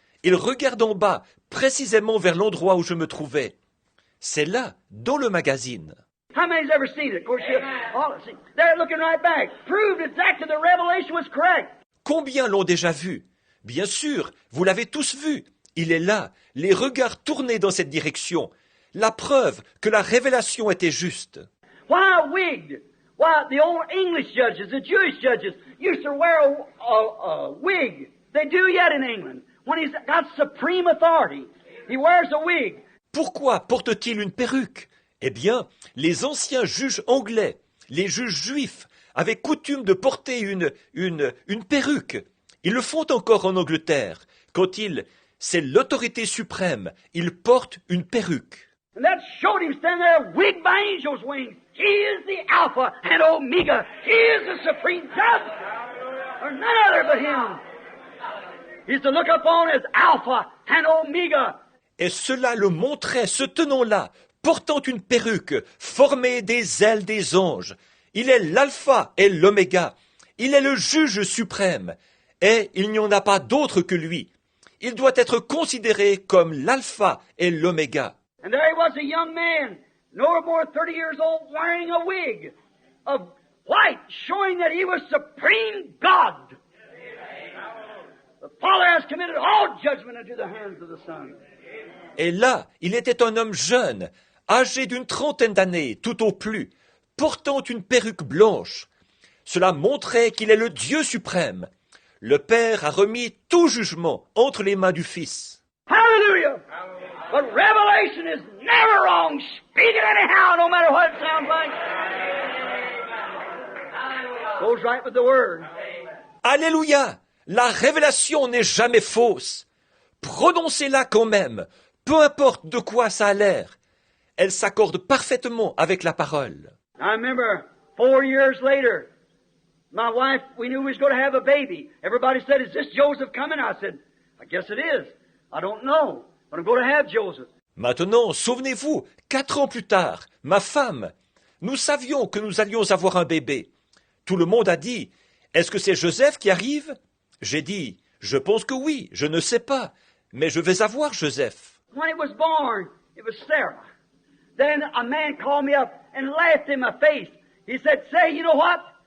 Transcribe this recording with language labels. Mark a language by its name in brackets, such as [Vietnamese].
[French] Il regarde en bas, précisément vers l'endroit où je me trouvais. C'est là, dans le magazine. [English] How many's ever seen it? Of course, they're looking right back. Proved exactly the revelation was correct. [French] Combien l'ont déjà vu? Bien sûr, vous l'avez tous vu. Il est là, les regards tournés dans cette direction. La preuve que la révélation était juste. [English] Why wigged? Why the old English judges, the Jewish judges, used to wear a wig. They do yet in England. When he's got supreme authority, he wears a wig. [French] Pourquoi porte-t-il une perruque? Eh bien, les anciens juges anglais, les juges juifs, avaient coutume de porter une perruque. Ils le font encore en Angleterre. Quand c'est l'autorité suprême, ils portent une perruque. [English] And that showed him standing there, wigged by angels' wings. He is the Alpha and Omega. He is the supreme judge. There's none other but him. He's to look upon as Alpha and Omega. [French] Et cela le montrait se tenant là, portant une perruque, formée des ailes des anges. Il est l'alpha et l'oméga. Il est le juge suprême. Et il n'y en a pas d'autre que lui. Il doit être considéré comme l'alpha et l'oméga. [English] And there he was, a young man, no more than 30 years old, wearing a wig of white, showing that he was supreme God. The Father has committed all judgment into the hands of the Son. [French] Et là, il était un homme jeune, âgé d'une trentaine d'années, tout au plus, portant une perruque blanche. Cela montrait qu'il est le Dieu suprême. Le Père a remis tout jugement entre les mains du Fils. [English] Hallelujah! But revelation is never wrong. Speak it anyhow, no matter what it sounds like. Goes right with the Word. [French] Alléluia! La révélation n'est jamais fausse. Prononcez-la quand même, peu importe de quoi ça a l'air. Elle s'accorde parfaitement avec la parole. [English] I remember 4 years later, my wife, we knew we was going to have a baby. Everybody said, "Is this Joseph coming?" I said, "I guess it is. I don't know, but I'm going to have Joseph." [French] Maintenant, souvenez-vous, 4 ans plus tard, ma femme, nous savions que nous allions avoir un bébé. Tout le monde a dit, est-ce que c'est Joseph qui arrive? J'ai dit, je pense que oui, je ne sais pas, mais je vais avoir Joseph. [English] When it was born, it was Sarah. Then a man called me up and laughed in my face. He said, "Say, you know what?